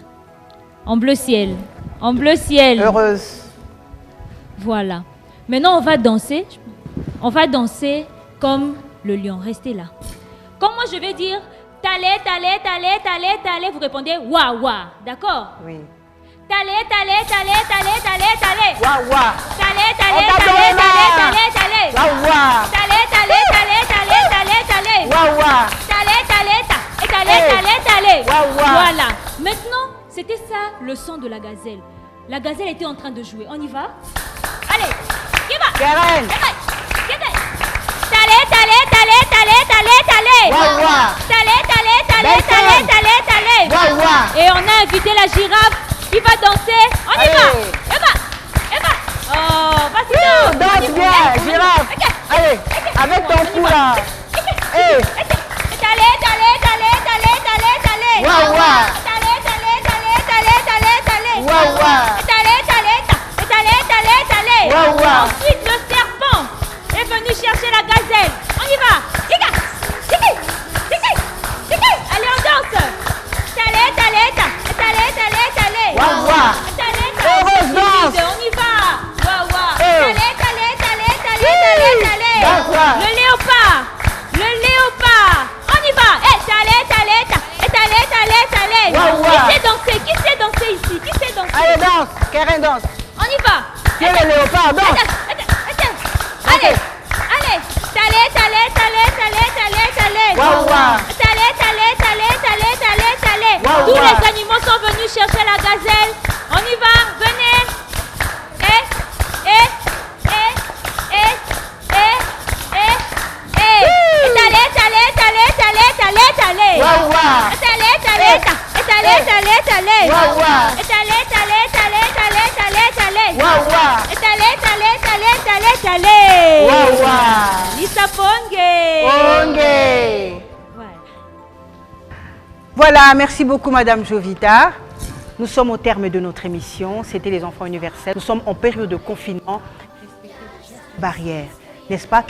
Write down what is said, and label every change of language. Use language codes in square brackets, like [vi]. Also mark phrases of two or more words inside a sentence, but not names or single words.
[fr] En bleu ciel. En bleu ciel. Heureuse. Voilà. Maintenant, on va danser. On va danser comme le lion. Restez là. Quand moi, je vais dire talé, talé, talé, talé, talé, vous répondez wa wa. D'accord? Oui. Talé, talé, talé, talé, talé, talé. Wa wa. Talé, talé, talé, talé, talé, talé. Wa wa. Talé, talé, talé, talé, talé, talé. Wa wa. Talé, talé, talé, talé, talé. Wa wa. Voilà. Maintenant, c'était ça le son de la gazelle. La gazelle était en train de jouer. On y va? Allez, qui va? Karen. Talé, talé, talé, talé, talé, talé. Wa wa. Talé, talé, talé, talé, talé, talé. Wa wa. Et on a invité la girafe qui va danser. On y va. Eva. Oh, vas-y. Danse bien, girafe. Allez, avec ton cou là. Talé, talé, talé, talé, talé, talé. Wa wa. Talé, talé, talé, talé, talé, talé. Wa wa. Talé, talé, talé, talé, talé. Wa wa. Ensuite, le serpent est venu chercher la gazelle. On y va. Tiki. Allez, on danse. Talé, talé, talé, talé, talé. Wa wa. Talé, Heureuse danse. on y va. Wa wa. Hey. Talé, talé, talé, talé, talé, talé. Danse là. Le léopard. On y va. Talé, talé, talé, talé, talé. Wa wa. Qui sait danser ici? Qui sait danser? Allez, danse. Karen danse. On y va. Qui est le léopard? Danse. Allez. Talé, talé, talé, talé, talé, talé. Wa wa. Talé, talé, talé, talé, talé, talé. Wa Tous wa. les animaux sont venus chercher la gazelle. On y va, venez. Talé, talé, talé, talé, talé, talé. Wa wa. Talé, talé, talé, talé, talé. Wa wa. Talé, talé, talé, talé, talé, talé. Wa wa. Talé, talé, talé, talé, talé. Wa wa. Lisa Ponge. Voilà, merci beaucoup Madame Jovita. Nous sommes au terme de notre émission. C'était les enfants universels. Nous sommes en période de confinement. Barrières, n'est-ce pas?